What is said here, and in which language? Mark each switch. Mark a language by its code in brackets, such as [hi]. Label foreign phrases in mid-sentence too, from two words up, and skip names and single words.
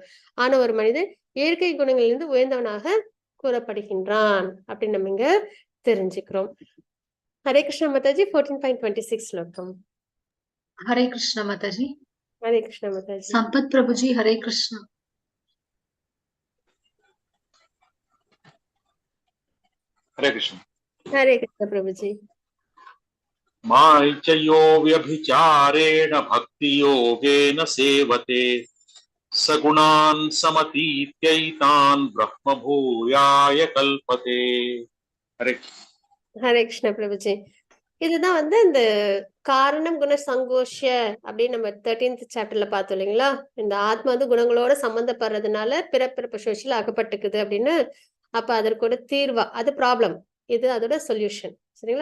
[ta] ஆனா ஒரு மனிதன் இயற்கை குணங்களிலிருந்து உயர்ந்தவனாக கூறப்படுகின்றான் அப்படின்னு நம்ம இங்க தெரிஞ்சுக்கிறோம். ஹரே கிருஷ்ண மாதாஜி. 14.26 ஸ்லோகம். ஹரே கிருஷ்ண மாதாஜி. ஹரே கிருஷ்ண மாதாஜி. சம்பத் பிரபுஜி ஹரே கிருஷ்ணா. [hi] हरे कृष्ण। हरे कृष्ण प्रभुजी। [sa] माय्चयो व्यभिचारेण भक्ति योगेन सेवते सगुणान् समतीत्यैतान् ब्रह्म भूयाय कल्पते। [hi] हरे कृष्ण प्रभुजी. [ta] இதுதான் வந்து இந்த காரணம் குண சங்கோஷ்ய அப்படின்னு நம்ம 13th சாப்டர்ல பார்த்தோம் இல்லைங்களா? இந்த ஆத்மா வந்து குணங்களோட சம்பந்தப்படுறதுனால பிறப்பிறப்பு சோஷியல் ஆகப்பட்டுக்குது அப்படின்னு. அப்ப அதற்கோட தீர்வா அது ப்ராப்ளம், இது அதோட சொல்யூஷன், சரிங்களா?